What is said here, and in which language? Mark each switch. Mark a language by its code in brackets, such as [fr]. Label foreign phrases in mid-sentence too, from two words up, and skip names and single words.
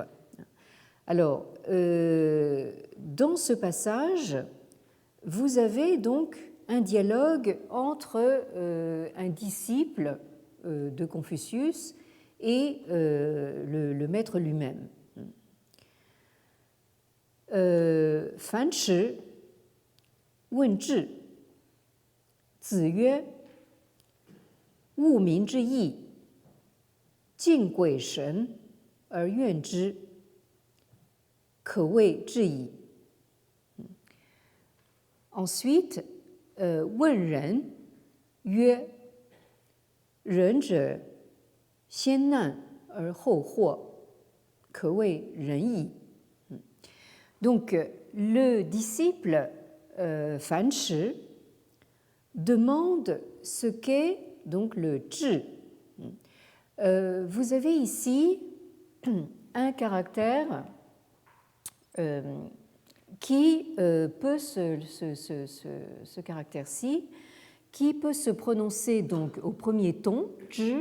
[fr] Alors, dans ce passage, vous avez donc un dialogue entre un disciple de Confucius et le maître lui-même. [zh] Fan Shi 问智，子曰：“物民之义，敬鬼神而怨之，可谓智矣。” Ensuite, 问人曰：“仁者先难而后获，可谓仁矣。” [fr] Donc, le disciple Fan Shi demande ce qu'est donc le zhi. Vous avez ici un caractère qui peut ce caractère-ci qui peut se prononcer donc au premier ton, zhi.